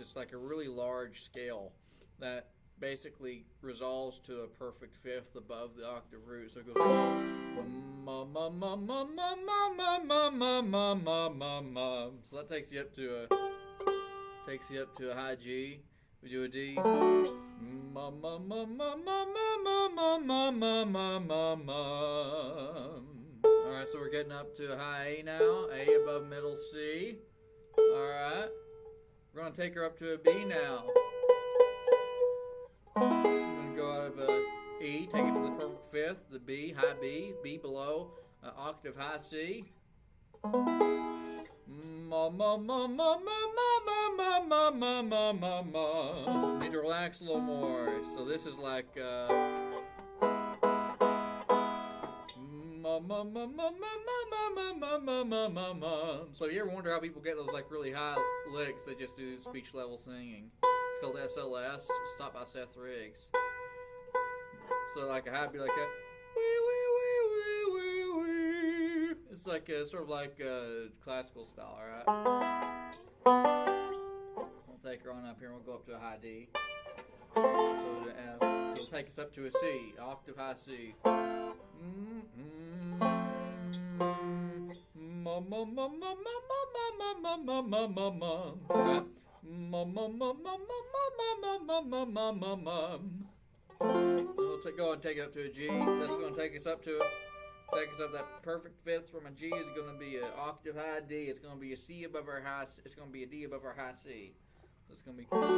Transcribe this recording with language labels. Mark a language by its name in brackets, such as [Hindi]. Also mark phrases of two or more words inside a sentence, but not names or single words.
[English] It's like a really large scale that basically resolves to a perfect fifth above the octave root. So it goes ma ma ma ma ma ma ma ma ma ma ma ma ma. So that takes you up to a high G. We do a D. Ma ma ma ma ma ma ma ma ma ma ma ma. Alright, so we're getting up to a high A now. A above middle C. Alright. We're going to take her up to a B now. I'm going to go out of a E, take it to the perfect fifth, the B, high B, B below, octave high C. Ma ma ma ma ma ma ma ma ma ma ma ma. Need to relax a little more. So this is like ma ma ma ma ma ma ma ma ma ma ma. So if you ever wonder how people get those really high licks, they just do speech level singing. It's called SLS. It's taught by Seth Riggs. So a high be like a wee wee wee wee wee wee. It's sort of like classical style, alright? We'll take her on up here and we'll go up to a high D. So it'll take us up to a C, octave high C. Ma ma ma ma ma ma ma ma ma ma ma ma. We'll go and take it up to a G. That's going to take us up that perfect fifth from a G is going to be an octave high D. It's going to be a C above our high. It's going to be a D above our high C. So it's going to be.